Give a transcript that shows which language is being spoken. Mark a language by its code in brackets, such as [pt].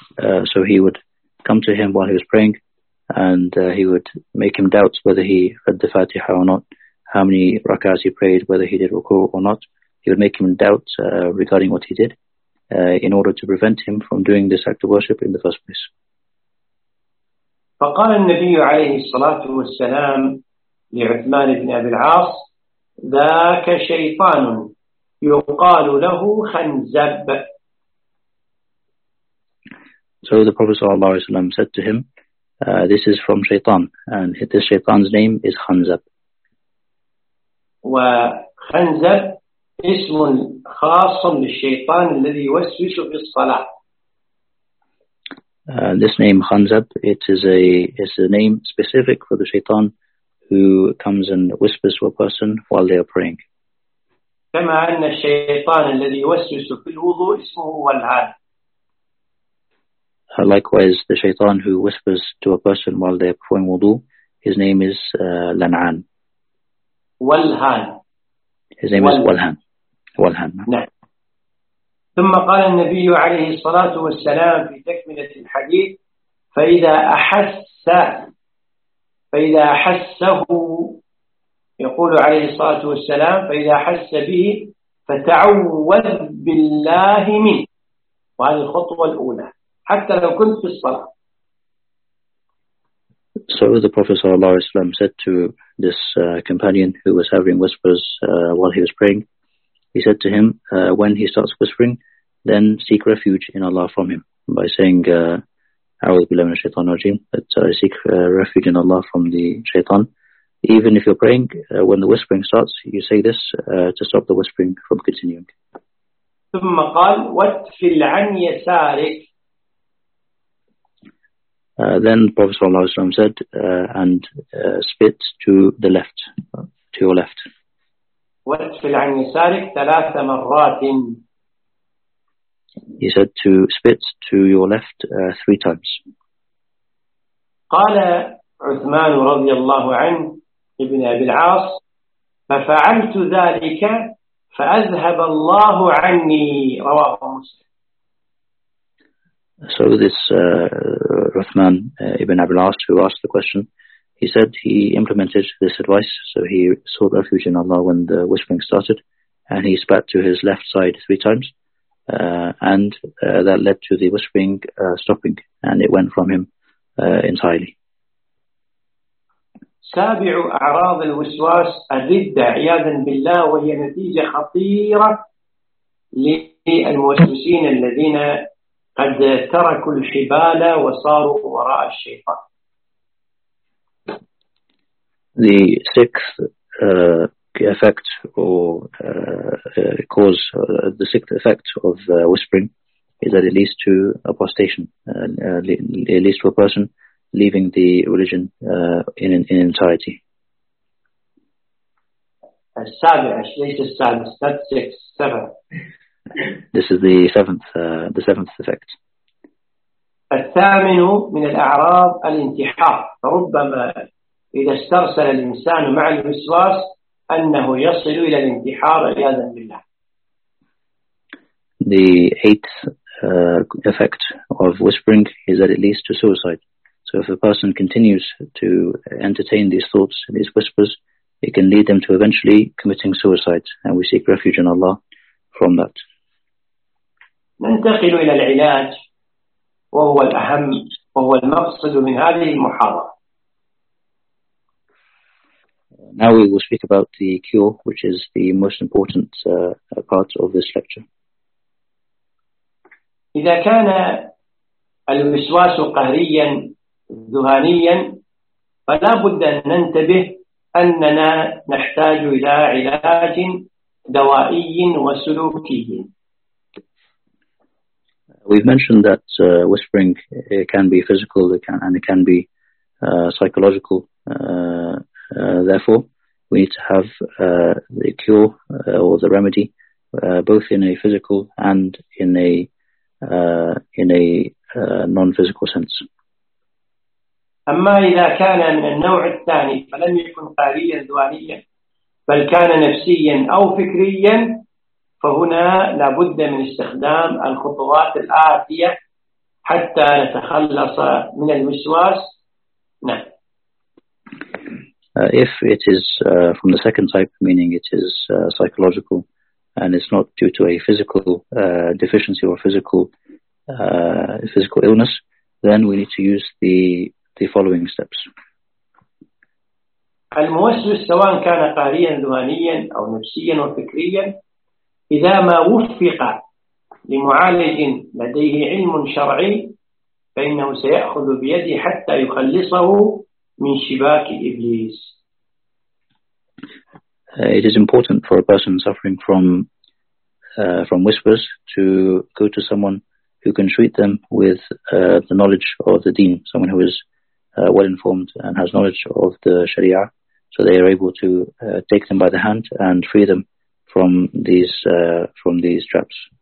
[en] So he would come to him while he was praying and he would make him doubt whether he read the Fatiha or not, how many rak'ahs he prayed, whether he did ruku or not. He would make him doubt regarding what he did in order to prevent him from doing this act of worship in the first place. [ar] فقال النبي عليه الصلاة والسلام لعثمان بن أبي العاص ذاك شيطان يقال له خنزب. [en] So the Prophet sallallahu alaihi wasallam said to him, this is from Shaitan, and this Shaitan's name is Khanzab. [ar] وخنزب اسم خاص للشيطان الذي يوسوس في الصلاة. [en] This name Khanzab, it's a name specific for the Shaitan who comes and whispers to a person while they are praying. [ar] كما أن الشيطان الذي يوسوس في الوضوء اسمه والعاد. [en] Likewise, the shaitan who whispers to a person while they're performing wudu, his name is Lan'an. Walhan. His name is Walhan. Walhan. [ar] نعم. ثم قال النبي عليه الصلاة والسلام في تكملة الحديث: فإذا أحسه يقول عليه الصلاة والسلام: فإذا أحس به فتعوذ بالله منه. وهذه الخطوة الأولى حتى لو كنت في الصلاة. [en] So the Prophet ﷺ said to this companion who was having whispers while he was praying, he said to him, when he starts whispering, then seek refuge in Allah from him by saying, [ar] أعوذ بالله من الشيطان الرجيم, [en] that I seek refuge in Allah from the shaitan. Even if you're praying, when the whispering starts, you say this to stop the whispering from continuing. [ar] ثم قال واتفل عن يسارك. [en] Then the Prophet ﷺ said, spit to the left, to your left. [ar] وَاتْفِلْ عَنْ يَسَارِكَ ثَلَاثَ مَرَّاتٍ. [en] He said to spit to your left three times. [ar] قال عثمان رضي الله عنه ابن أبي العاص ففعلت ذلك فأذهب الله عني رواه مسلم. [en] So this Uthman ibn Abi al-As, who asked the question, he said he implemented this advice. So he sought refuge in Allah when the whispering started, and he spat to his left side three times, that led to the whispering stopping, and it went from him entirely. [ar] سابع أعراض الوسواس أذد عياذاً بالله وهي نتيجة خطيرة للموسوسين الذين قد تركوا الحبال وصاروا وراء الشيطان. [en] The sixth effect the sixth effect of whispering is that it leads to apostation, it leads to a person leaving the religion in entirety. [ar] السابع. [en] This is the seventh effect. [ar] الثامن من الأعراض الانتحار. ربما إذا استرسل الإنسان مع الوسواس أنه يصل إلى الانتحار عياذا بالله. [en] The eighth effect of whispering is that it leads to suicide. So if a person continues to entertain these thoughts, these whispers, it can lead them to eventually committing suicide. And we seek refuge in Allah from that. [ar] ننتقل إلى العلاج وهو الأهم وهو المقصد من هذه المحاضرة. [en] Now we will speak about the cure, which is the most important part of this lecture. [ar] إذا كان الوسواس قهريا ذهانيا فلا بد أن ننتبه أننا نحتاج إلى علاج دوائي وسلوكي. [en] We've mentioned that whispering it can be physical, it can be psychological. Therefore, we need to have the cure or the remedy, both in a physical and in a non-physical sense. [ar] أما إذا كان من النوع الثاني فلم يكن قهريا ذهانيا بل كان نفسيا أو فكريا. فهنا لابد من استخدام الخطوات الآتية حتى نتخلص من الوسواس. [en] If it is from the second type, meaning it is psychological and it's not due to a physical deficiency or physical illness, then we need to use the following steps. [ar] الموسوس سواء كان قهريا ذهانيا أو نفسيا وفكريا إذا ما وفق لمعالج لديه علم شرعي فإنه سيأخذ بيده حتى يخلصه من شباك إبليس. [en] It is important for a person suffering from whispers to go to someone who can treat them with the knowledge of the deen, someone who is well informed and has knowledge of the Sharia, so they are able to take them by the hand and free them from these traps.